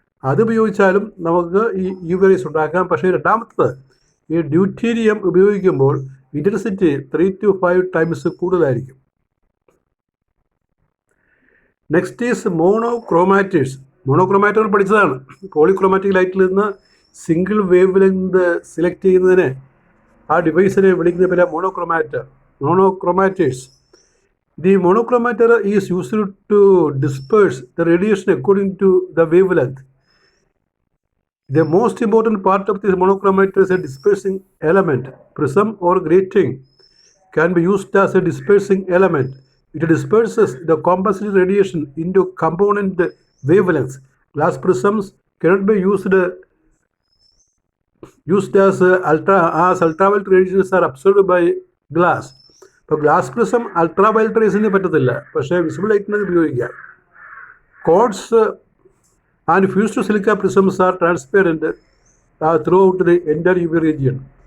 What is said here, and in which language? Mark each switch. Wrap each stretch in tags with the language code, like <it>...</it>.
<ml>അത് ഉപയോഗിച്ചാലും നമുക്ക് ഈ UV റേസ് ഉണ്ടാക്കാം. പക്ഷേ രണ്ടാമത്തത് ഈ ഡ്യൂട്ടീരിയം ഉപയോഗിക്കുമ്പോൾ ഇൻറ്റൻസിറ്റി 3 to 5 ടൈംസ് കൂടുതലായിരിക്കും.</ml> <en>Next is monochromators.</en> <ml>മോണോക്രോമാറ്റർ പഠിച്ചതാണ്. പോളിക്രോമാറ്റിക് ലൈറ്റിൽ നിന്ന് സിംഗിൾ വേവ് ലെങ്ത് സെലക്ട് ചെയ്യുന്നതിന് ആ ഡിവൈസിനെ വിളിക്കുന്ന പേര് മോണോക്രോമാറ്റേഴ്സ്.</ml> <en>The monochromator is used to disperse the radiation according to the wavelength. The most important part of this monochromator is a dispersing element. Prism or grating can be used as a dispersing element. It disperses the composite radiation into component wavelengths. Glass prisms cannot be used as ultraviolet radiations are absorbed by glass.</en> <ml>ഇപ്പോൾ glass prism ultraviolet റേസിന് പറ്റത്തില്ല, പക്ഷേ visible ലൈറ്റിന് ഉപയോഗിക്കാം.</ml> <en>Quartz and fused silica prisms are transparent throughout the entire U V region.</en>